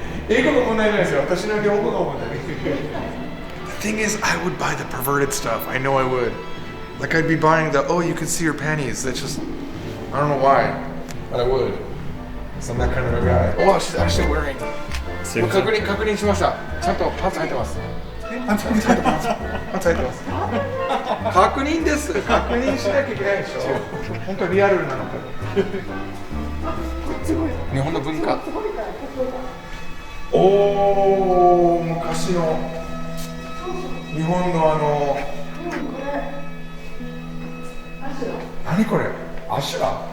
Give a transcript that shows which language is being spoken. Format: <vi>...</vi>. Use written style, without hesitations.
<ja>英語が問題ないですよ。私の日本語が問題ない。</ja> <en>The thing is, I would buy the perverted stuff. I know I would. Like I'd be buying the, oh, you can see your panties. That's just, I don't know why, but I would. So I'm that kind of a guy. Oh, she's actually wearing.</en> <ja>確認しました。ちゃんとパンツ履いてます。パンツ履いてます。確認です。確認しなきゃいけないでしょ。本当リアルなのか。日本の文化。おお、昔の日本の何これ？アシュラ？</ja>